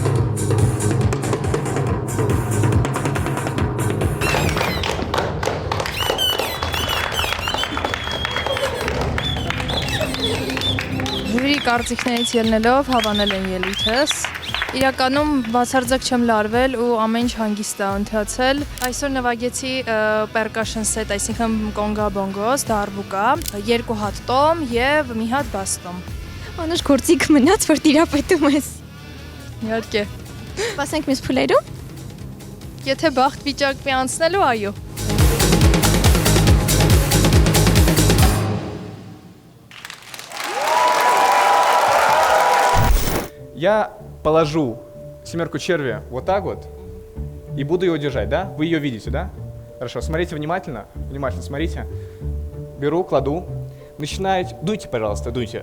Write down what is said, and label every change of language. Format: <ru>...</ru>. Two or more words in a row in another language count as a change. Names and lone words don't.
<hy>Ժյուրի կարծիքներից ելնելով հավանել են ելույթս։ Իրականում բացարձակ չեմ լարվել ու ամեն ինչ հանգիստ է ընթացել։ Այսօր նվագեցի</hy> <en>percussion set,</en> <hy>այսինքն կոնգա բոնգոս, դարբուկա, 2 հատ տոմ եւ մի հատ բաս տոմ։ Անուշ գործիք մնաց, որ տիրապետում ես։ Իհարկե։ Սպասենք մեզ փուլերում։ Եթե բախտ վիճակի անցնելու, այո։</hy> <ru>Я положу семерку червя вот так вот и буду ее держать, да? Вы ее видите, да? Хорошо, смотрите внимательно, внимательно смотрите. Беру, кладу, начинаете, дуйте, пожалуйста, дуйте.</ru>